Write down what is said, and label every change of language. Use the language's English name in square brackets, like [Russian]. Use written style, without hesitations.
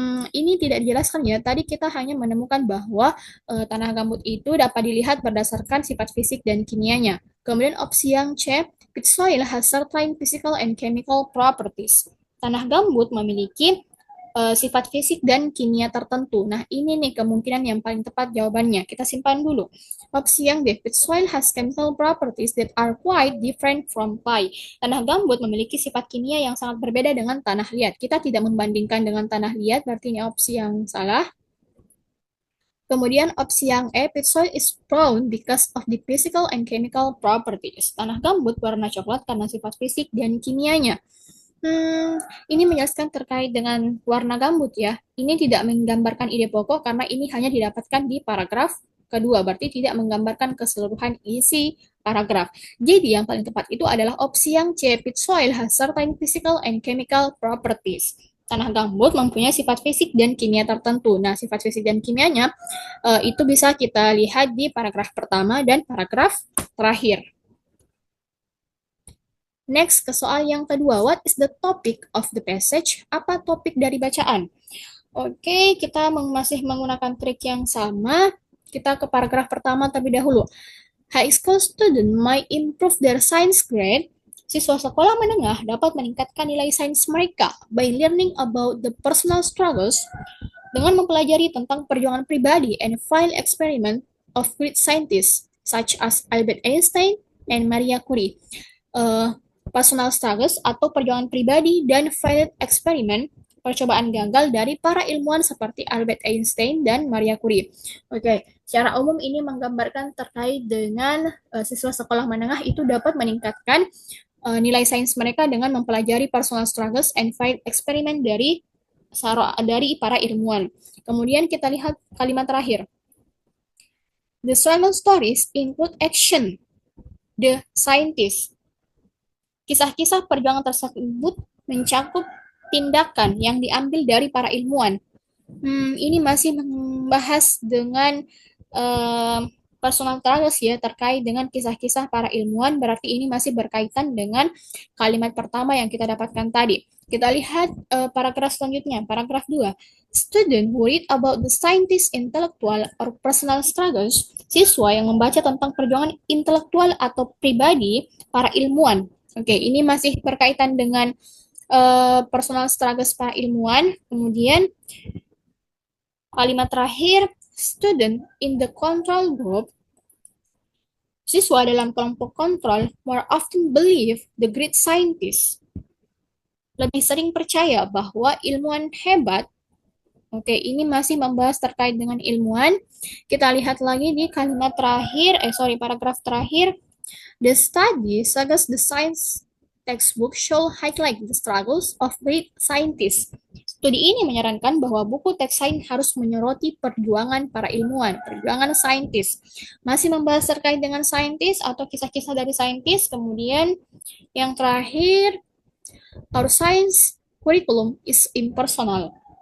[Indonesian] Ini tidak dijelaskan ya. Tadi kita hanya menemukan bahwa tanah gambut itu dapat dilihat berdasarkan sifat fisik dan kimianya. Kemudian opsi yang C, [English] peat soil has certain physical and chemical properties. [Indonesian] Tanah gambut memiliki sifat fisik dan kimia tertentu. Nah, ini nih kemungkinan yang paling tepat jawabannya. Kita simpan dulu. Opsi yang B, [English] peat soil has chemical properties that are quite different from clay. [Indonesian] Tanah gambut memiliki sifat kimia yang sangat berbeda dengan tanah liat. Kita tidak membandingkan dengan tanah liat, berarti ini opsi yang salah. [English] Kemudian opsi yang E, peat soil is brown because of the physical and chemical properties. [Indonesian] Tanah gambut warna coklat karena sifat fisik dan kimianya. Ini menjelaskan terkait dengan warna gambut ya. Ini tidak menggambarkan ide pokok karena ini hanya didapatkan di paragraf kedua, berarti tidak menggambarkan keseluruhan isi paragraf. Jadi yang paling tepat itu adalah opsi yang C, [English] peat soil has certain physical and chemical properties. [Indonesian] Tanah gambut mempunyai sifat fisik dan kimia tertentu. Nah, sifat fisik dan kimianya itu bisa kita lihat di paragraf pertama dan paragraf terakhir. Next, ke soal yang kedua. [English] What is the topic of the passage? [Indonesian] Apa topik dari bacaan? Oke, kita masih menggunakan trik yang sama. Kita ke paragraf pertama terlebih dahulu. [English] High school student might improve their science grade. [Indonesian] Siswa sekolah menengah dapat meningkatkan nilai sains mereka [English] by learning about the personal struggles [Indonesian] dengan mempelajari tentang perjuangan pribadi [English] and field experiment of great scientists such as Albert Einstein and Maria Curie. [Indonesian] Personal struggles atau perjuangan pribadi dan field experiment percobaan gagal dari para ilmuwan seperti Albert Einstein dan Maria Curie. Oke, secara umum ini menggambarkan terkait dengan siswa sekolah menengah itu dapat meningkatkan nilai sains mereka dengan mempelajari personal struggles and field eksperimen dari para ilmuwan. Kemudian kita lihat kalimat terakhir. [English] The struggle stories include action the scientist. [Indonesian] Kisah-kisah perjuangan tersebut mencakup tindakan yang diambil dari para ilmuwan. Ini masih membahas dengan uh, personal struggles ya, terkait dengan kisah-kisah para ilmuwan, berarti ini masih berkaitan dengan kalimat pertama yang kita dapatkan tadi. Kita lihat paragraf selanjutnya, paragraf 2. [English] Student who read about the scientist intellectual or personal struggles, [Indonesian] siswa yang membaca tentang perjuangan intelektual atau pribadi para ilmuwan. Oke, ini masih berkaitan dengan personal struggles para ilmuwan. Kemudian kalimat terakhir, [English] student in the control group, [Indonesian] siswa dalam kelompok kontrol [English] more often believe the great scientist, [Indonesian] lebih sering percaya bahwa ilmuwan hebat. Oke, ini masih membahas terkait dengan ilmuwan. Kita lihat lagi di kalimat terakhir, paragraf terakhir. [English] The study suggests the science textbook show highlight the struggles of great scientists. [Indonesian] Studi ini menyarankan bahwa buku teks sains harus menyoroti perjuangan para ilmuwan, perjuangan saintis. Masih membahas terkait dengan saintis atau kisah-kisah dari saintis. Kemudian yang terakhir, [English] our science curriculum is impersonal.